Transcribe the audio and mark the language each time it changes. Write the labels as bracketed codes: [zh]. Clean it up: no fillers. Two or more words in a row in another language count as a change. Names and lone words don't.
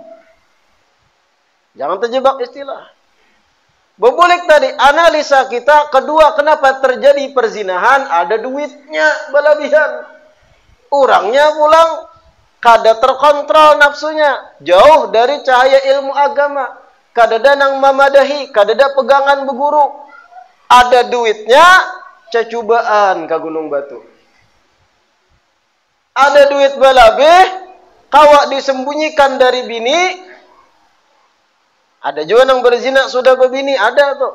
[id] Jangan terjebak istilah. Bebulik tadi, analisa kita. Kedua, kenapa terjadi perzinahan? Ada duitnya berlebihan. [bjn] Orangnya pulang kada terkontrol nafsunya. Jauh dari cahaya ilmu agama. Kada danang memadahi. Kada ada pegangan berguru. Ada duitnya, cecubaan ke Gunung Batu. Ada duit berlebih, kawak disembunyikan dari bini. [id] Ada juga yang berzina sudah berbini, ada tuh.